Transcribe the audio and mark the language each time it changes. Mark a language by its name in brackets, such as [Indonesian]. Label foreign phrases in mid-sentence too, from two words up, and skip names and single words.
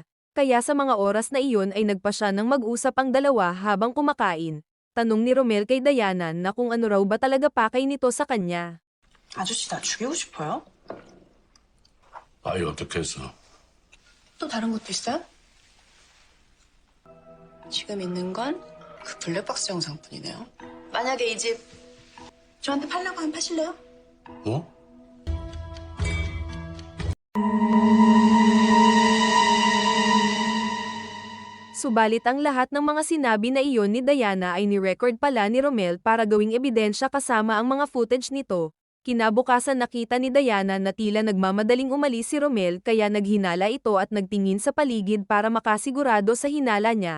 [Filipino] Kaya sa mga oras na iyon ay nagpa siya ng mag-usap ang dalawa habang kumakain. Tanong ni Romel kay Diana na kung ano raw ba talaga pakay nito sa kanya. [Korean] 아저씨 나 죽이고 싶어요? 아이 어떻게 해서? 또 다른 것도 있어요? 지금 있는 건 그 블랙박스 영상뿐이네요. 만약에 이 집 저한테 팔려고 하면 파실래요? 뭐? [Filipino] Subalit ang lahat ng mga sinabi na iyon ni Diana ay ni-record pala ni Romel para gawing ebidensya kasama ang mga footage nito. Kinabukasan nakita ni Diana na tila nagmamadaling umalis si Romel kaya naghinala ito at nagtingin sa paligid para makasigurado sa hinala niya.